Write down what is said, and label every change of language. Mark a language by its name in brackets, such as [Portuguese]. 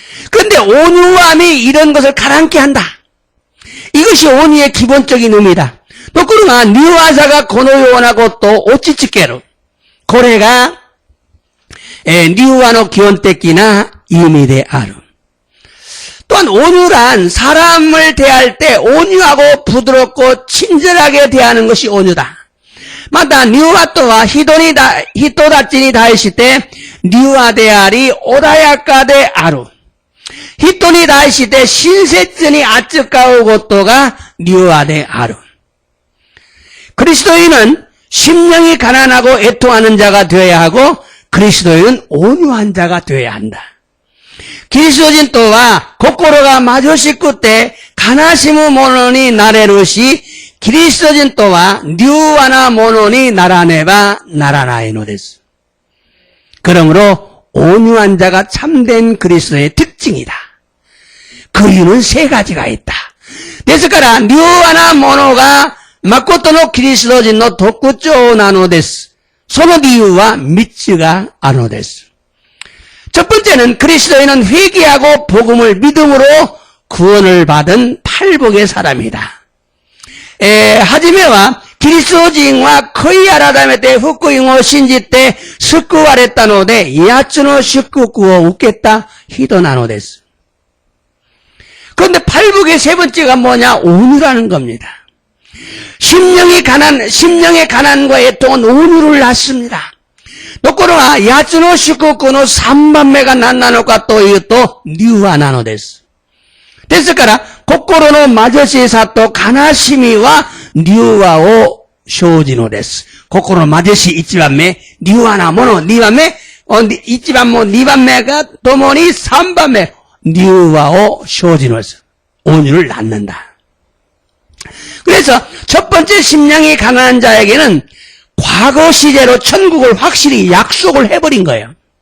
[Korean] 근데 온유함이 이런 것을 가라앉게 한다. 이것이 온유의 기본적인 의미다. 또 그러나 [Japanese] 뉴아사가 このようなことを落ち着ける. これが 뉴아의 기본적인 의미である. [Korean] 또한 온유란 사람을 대할 때 온유하고 부드럽고 친절하게 대하는 것이 온유다. [Japanese] また、뉴아とは人たちに対して뉴아であり穏やかである. 人に対して親切に扱うことが뉴아である. [Korean] 그리스도인은 심령이 가난하고 애통하는 자가 되어야 하고 그리스도인은 온유한 자가 되어야 한다. [Japanese] キリスト人とは心が貧しくて悲しむ者になれるし、キリスト人とは柔和な者にならねばならないのです. [Korean] 그러므로 온유한 자가 참된 그리스도의 특징이다. 그 이유는 세 가지가 있다. [Japanese] ですから柔和な者が誠のキリスト人の特徴なのです. その理由は3つがあるのです. [Korean] 첫 번째는 그리스도인은 회개하고 복음을 믿음으로 구원을 받은 팔복의 사람이다. [Japanese] はじめはキリスト人は悔い改めて福音を信じて救われたので8つの祝福を受けた人なのです. [Korean] 그런데 팔복의 세 번째가 뭐냐? 온유라는 겁니다. 심령의 가난과 애통은 온유를 낳습니다. [Japanese] ところが、8つの祝福の3番目が何なのかというと、柔和なのです。ですから、心の貧しさと悲しみは、柔和を生じのです。心の貧しい1番目、柔和なもの2番目、1番も2番目が共に3番目、柔和を生じのです。 [Korean] 온유를 낳는다. 그래서 첫 번째 심령이 가난한 자에게는 과거 시제로 천국을 확실히 약속을 해버린 거예요.